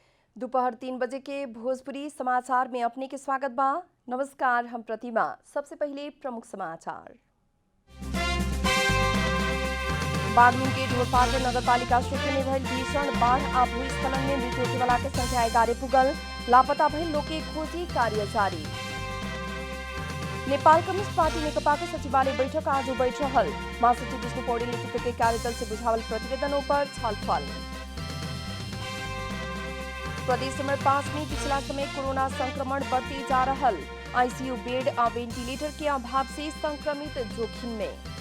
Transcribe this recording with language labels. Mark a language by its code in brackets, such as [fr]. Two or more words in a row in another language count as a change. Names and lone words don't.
[bho] दोपहर 3 बजे के भोजपुरी समाचार में अपने के स्वागत बा। नमस्कार, हम प्रतिमा। सबसे पहले प्रमुख समाचार। बागलुंग के ढोरपाटन नगरपालिका क्षेत्र में भइल भीषण बाढ़ आ भूस्खलन में मृत्यु होखेवाला के संख्या 11 पुगल। लापता भइल लोग के खोजी कार्य जारी। नेपाल कम्युनिस्ट पार्टी नेकपा के सचिवालय बैठक आज बैठ रहल। महासचिव विष्णु पौडेल नेतृत्व के कार्यदल से बुझावल प्रतिवेदनों पर छलफल। प्रदेश नंबर 5 में पिछला समय कोरोना संक्रमण बढ़ते जा रहल। आईसीयू बेड आ वेंटिलेटर के अभाव से संक्रमित जोखिम में।